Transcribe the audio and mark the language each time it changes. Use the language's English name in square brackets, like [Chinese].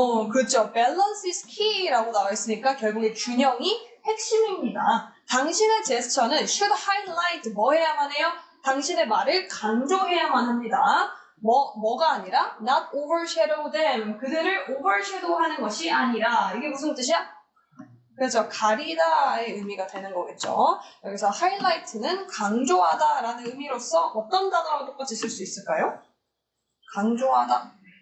[Korean] 그렇죠. [English] Balance is key [Korean] 라고 나와 있으니까 결국에 균형이 핵심입니다. 당신의 제스처는 [English] should highlight [Korean] 뭐 해야만 해요? 당신의 말을 강조해야만 합니다. 뭐가 아니라 [English] not overshadow them. [Korean] 그들을 overshadow 하는 것이 아니라. 이게 무슨 뜻이야? 그렇죠. 가리다의 의미가 되는 거겠죠. 여기서 highlight는 강조하다라는 의미로서 어떤 단어랑 똑같이 쓸 수 있을까요? 강조하다.